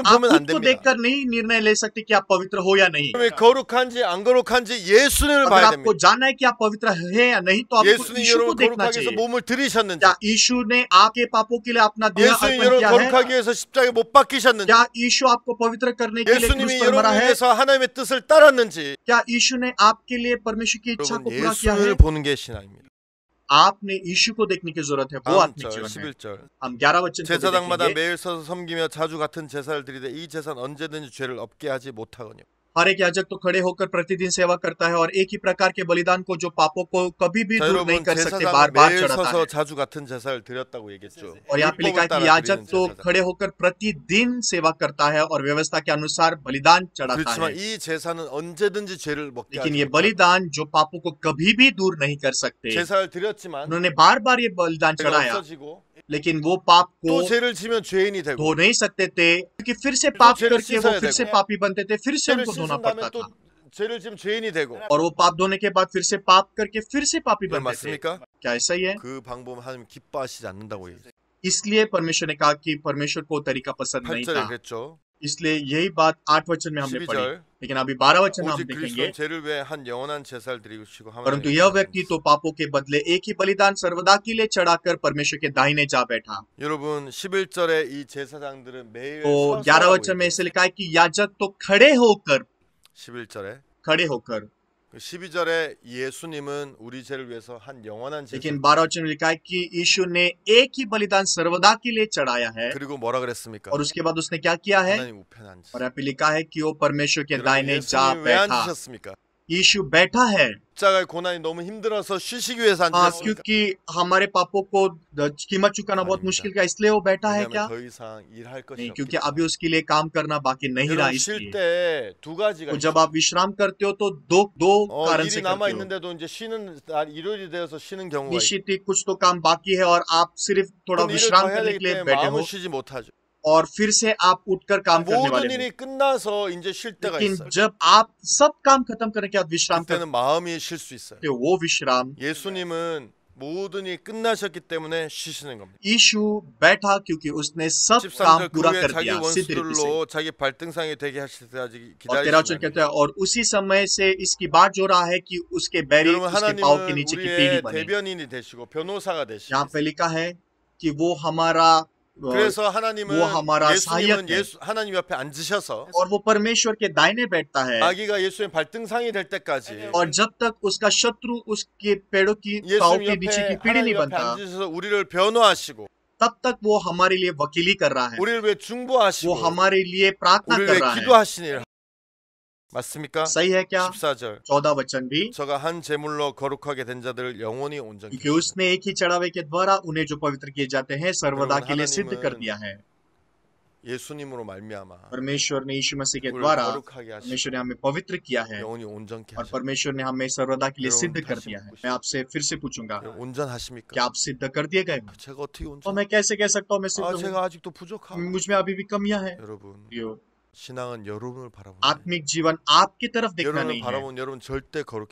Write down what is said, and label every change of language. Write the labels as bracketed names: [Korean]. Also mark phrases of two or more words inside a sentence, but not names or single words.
[Hindi] आप [Korean] 보면 안 [Hindi] खुद को [Korean] 됩니다. [Hindi] देखकर नहीं निर्णय ले सकते कि आप पवित्र हो या नहीं। [Korean] 여러분이 거룩한지 안 거룩한지 예수님을 [Hindi] अगर [Korean] 봐야 [Hindi] आपको [Korean] 됩니다. [Hindi] जानना है कि आप पवित्र है या नहीं, तो आपको [Korean] 예수님 [Hindi] यीशु को [Korean] 여러분 [Hindi] देखना [Korean] 거룩하기 위해서 [Hindi] चाहिए। [Korean] 몸을 들이셨는지, [Hindi] क्या यीशु ने आपके पापों के लिए अपना देह [Korean] 예수님 [Hindi] अर्पण [Korean] 여러분 [Hindi] किया [Korean] 거룩하기 [Hindi] है? [Korean] 위해서 십자가에 못 박히셨는지, [Hindi] क्या यीशु आपको पवित्र करने के लिए क्रूस [Korean] 예수님이 [Hindi] पर मरा [Korean] 여러분을 [Hindi] है? [Korean] 위해서 하나님의 뜻을 따랐는지, [Hindi] क्या यीशु ने आपके लिए परमेश्वर की इच्छा को [Korean] 여러분 [Hindi] पूरा किया है? [Korean] 예수님을 보는 게 신앙입니다. [Hindi] आपने यीशु को देखने की जरूरत है, वो [Korean] 다음 [Hindi] आत्मिक [Korean] 절 [Hindi] जीवन है। [Korean] 11절 [Hindi] हम 11 वचन को भी [Korean] 제사장마다 [Hindi] देखेंगे। [Korean] 매일 서서 섬기며 자주 같은 제사를 드리되 이 제사는 언제든지 죄를 없게 하지 못하거니와. [Hindi] हर एक याजक तो खड़े होकर प्रतिदिन सेवा करता है और एक ही प्रकार के बलिदान को जो पापों को कभी भी [Korean] 자, [Hindi] दूर नहीं [Korean] 여러분 [Hindi] कर सकते, [Korean] 제사장은 [Hindi] बार बार [Korean] 매일 [Hindi] चढ़ाता [Korean] 서서 [Hindi] है। [Korean] 자주 같은 제사를 드렸다고 얘기했죠. [Hindi] और यहाँ पे लिखा [Korean] 율법을 [Hindi] है कि [Korean] 따라 [Hindi] याजक [Korean] 드리는 [Hindi] तो [Korean] 제사장. [Hindi] खड़े होकर प्रतिदिन सेवा करता है और व्यवस्था के अनुसार बलिदान चढ़ाता [Korean] 그렇지만 [Hindi] है। [Korean] 이 제사는 언제든지 죄를 먹게 [Hindi] लेकिन [Korean] 하지 [Hindi] ये [Korean] 못하고. [Hindi] बलिदान जो पापों को कभी भी दूर नहीं कर सकते। [Korean] 제사를 드렸지만 [Hindi] उन्होंने बार बार ये बलिदान [Korean] 죄가 [Hindi] चढ़ाया, [Korean] 없어지고 [Hindi] लेकिन वो पाप [Korean] 또 [Hindi] को [Korean] 죄를 지면 죄인이 되고 [Hindi] धो नहीं सकते थे, क्योंकि फिर से पाप [Korean] 죄를 [Hindi] करके वो [Korean] 씻어야 [Hindi] फिर से [Korean] 되고. [Hindi] पापी बनते थे, फिर से [Korean] 죄를 [Hindi] उनको धोना [Korean] 씻은 [Hindi] पड़ता [Korean] 다음에 또 [Hindi] था, [Korean] 죄를 지면 죄인이 되고. [Hindi] और वो पाप धोने के बाद फिर से पाप करके फिर से पापी [Korean] 그게 [Hindi] बनते थे। [Korean] 맞습니까? [Hindi] क्या ऐसा ही है? [Korean] 그 방법은 하나님 기뻐하시지 않는다고 얘기해요. [Hindi] इसलिए परमेश्वर ने कहा कि परमेश्वर को तरीका पसंद नहीं [Korean] 8절에 [Hindi] था। [Korean] 그랬죠. [Hindi] इसलिए यही बात 8 वचन में हमने पढ़ी, [Korean] 12절 [Hindi] लेकिन अभी 12 वचन में हम [Korean] 오직 [Hindi] देखेंगे। [Korean] 그리스도는 죄를 위해 한 영원한 제사를 드리시고 [Hindi] परंतु यह व्यक्ति तो पापों के बदले एक ही बलिदान सर्वदा के लिए चढ़ाकर परमेश्वर के दाहिने जा बैठा। [Korean] 여러분 11절에 이 제사장들은 매일 [Hindi] तो 11 [Korean] 서서라고 [Hindi] वचन में [Korean] 얘기해요. [Hindi] ऐसे लिखा है कि याजक तो खड़े होकर [Korean] 11절에 12절에 예수님은 우리 죄를 위해서 한 영원한 제사. [Hindi] लेकिन 12 वचन में लिखा है कि यीशु ने एक ही बलिदान सर्वदा के लिए चढ़ाया है, [Korean] 그리고 뭐라 그랬습니까? [Hindi] और उसके बाद उसने क्या किया है? [Korean] 하나님 우편에 앉으셨어요. [Hindi] और यहाँ पे लिखा है कि वो परमेश्वर के [Korean] 여러분, [Hindi] दाहिने जा [Korean] 예수님 왜 [Hindi] बैठा। [Korean] 앉으셨습니까? [Hindi] यीशु बैठा है, [Korean] 십자가의 고난이 너무 힘들어서 쉬시기 위해서 [Hindi] हाँ, [Korean] 앉으셨습니까? [Hindi] क्योंकि हमारे पापों को कीमत चुकाना बहुत मुश्किल का, इसलिए वो बैठा है क्या? [Korean] 왜냐하면 더 이상 일할 것이 [Hindi] नहीं, [Korean] 없기 [Hindi] क्योंकि [Korean] 때문에. [Hindi] अभी उसके लिए काम करना बाकी नहीं रहा, [Korean] 여러분 쉴 [Hindi] इसलिए। [Korean] 때 두 가지가 [Hindi] तो [Korean] 있어요. [Hindi] जब आप विश्राम करते हो तो दो कारण [Korean] 일이 [Hindi] से [Korean] 남아 [Hindi] करते हो। [Korean] 있는데도 이제 쉬는 날 일요일이 되어서 쉬는 경우가 있고 [Hindi] निश्चित ही कुछ तो काम बाकी है और आप सिर्फ थोड़ा [Korean] 일을 더 [Hindi] विश्राम [Korean] 해야 [Hindi] करने [Korean] 되기 [Hindi] के लिए [Korean] 때문에 [Hindi] बैठे हो, [Korean] 마음은 쉬지 못하죠. [Hindi] और फिर से आप उठकर काम करने [Korean] 모든 [Hindi] वाले हो। [Korean] 일이 끝나서 이제 쉴 때가 [Hindi] लेकिन [Korean] 있어요. [Hindi] जब आप सब काम खत्म करने के बाद विश्राम करते [Korean] 그때는 마음이 쉴 수 있어요. [Hindi] हो, वो विश्राम [Korean] 예수님은 모든 일이 끝나셨기 때문에 쉬시는 겁니다. [Hindi] यीशु बैठा क्योंकि उसने सब काम [Korean] 13절 [Hindi] पूरा [Korean] 그 후에 [Hindi] कर [Korean] 자기 [Hindi] दिया सिद्ध रीति से। [Korean] 원수들로 자기 발등상이 되게 하실 때까지 [Hindi] और 13 वचन कहता है, और उसी समय से इसकी बात जो रहा है कि उसके बैरी [Korean] 여러분 [Hindi] उसके पाँव के [Korean] 하나님은 [Hindi] नीचे की पीढ़ी [Korean] 우리의 [Hindi] बने। [Korean] 대변인이 되시고 변호사가 되시고 [Hindi] यहाँ पे लिखा है कि वो हमारा [Korean] 그래서 하나님은 [Hindi] वो हमारा [Korean] 예수님은 [Hindi] सहायक है। [Korean] 하나님 옆에 앉으셔서 [Hindi] और वो परमेश्वर के दाहिने बैठता है, [Korean] 아기가 예수의 발등상이 될 때까지 [Hindi] और जब तक उसका शत्रु उसके पेड़ों की पाँव [Korean] 예수님 [Hindi] के नीचे की [Korean] 옆에 [Hindi] पीढ़ी नहीं [Korean] 하나님 옆에 [Hindi] बनता, [Korean] 앉으셔서 우리를 변호하시고 [Hindi] तब तक वो हमारे लिए वकीली कर रहा है, [Korean] 우리를 위해 [Hindi] वो [Korean] 중보하시고 [Hindi] हमारे लिए प्रार्थना [Korean] 우리를 [Hindi] कर [Korean] 위해 [Hindi] रहा है। [Korean] 기도하시는 일 맞습니까? [Hindi] सही है क्या? [Korean] 14절 [Hindi] 14 वचन भी, [Korean] 저가 한 제물로 거룩하게 된 자들을 영원히 온전케 [Hindi] क्योंकि उसने एक ही चढ़ावे के द्वारा उन्हें जो पवित्र किए जाते हैं सर्वदा के लिए सिद्ध कर दिया है। [Korean] 예수님으로 말미암아 [Hindi] परमेश्वर ने यीशु मसीह के [Korean] 우리를 [Hindi] द्वारा [Korean] 거룩하게 하시고 [Hindi] परमेश्वर ने हमें पवित्र किया है, [Korean] 영원히 온전케 [Hindi] और [Korean] 하시고 [Hindi] परमेश्वर ने हमें सर्वदा के लिए [Korean] 여러분, [Hindi] सिद्ध कर [Korean] 다시 [Hindi] दिया है। [Korean] 묻고 [Hindi] मैं आपसे फिर से पूछूंगा, [Korean] 여러분, 온전하십니까? [Hindi] क्या आप सिद्ध कर दिए गए हो? [Korean] 제가 어떻게 [Hindi] तो [Korean] 온전? [Hindi] मैं कैसे कह सकता हूँ मैं सिद्ध [Korean] 아 [Hindi] हूँ? [Korean] 제가 아직도 부족하고 [Hindi] मुझ में अभी भी कमियां हैं। [Korean] 여러분 [Hindi] यो, [Korean] 신앙은 여러분을 바라보는 [Hindi] आत्मिक जीवन आपकी तरफ देखना [Korean] 여러분을 [Hindi] नहीं है। [Korean] 바라보면 여러분 절대 거룩해